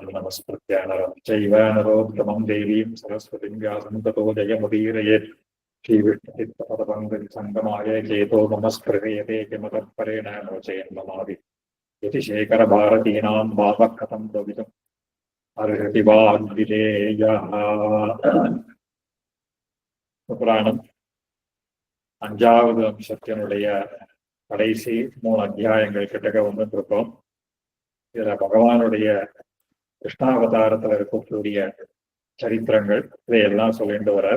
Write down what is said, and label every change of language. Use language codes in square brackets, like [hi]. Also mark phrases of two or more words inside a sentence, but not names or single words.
[sa] नमस्कृत्य नरं चैव नरोत्तमं देवीं सरस्वतीं व्यासं ततो जयमुदीरयेत् श्रीविष्णुचित्तपदपङ्कजसङ्गमाय चेतो मम स्पृहयते किमतत्परेण नो चेन्ममादि यतिशेखरभारतीनां भावः कथं भवितुम् अर्हति वाग्विधेयः [ta] புராணம் 5வது அம்சத்தினுடைய கடைசி 3 அத்தியாயங்கள் கிட்டக்க வந்துருக்கோம். இதுல பகவானுடைய கிருஷ்ணாவதாரத்துல இருக்கக்கூடிய சரித்திரங்கள் இதையெல்லாம் சொல்லிட்டு வரார்.